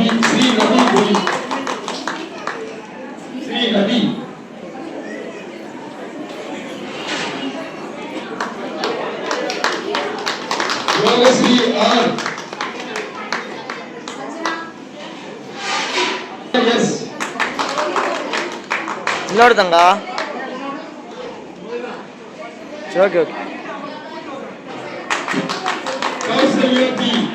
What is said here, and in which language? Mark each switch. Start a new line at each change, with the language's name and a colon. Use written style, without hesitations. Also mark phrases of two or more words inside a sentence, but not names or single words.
Tamil: ஸ்ரீநதி பி. ஸ்ரீநதி. யோகஸ்ரீ ஆர். எஸ்.
Kannada: ನೋಡ್ದಂಗ
English: okay okay
Tamil: கௌசல்யா பி.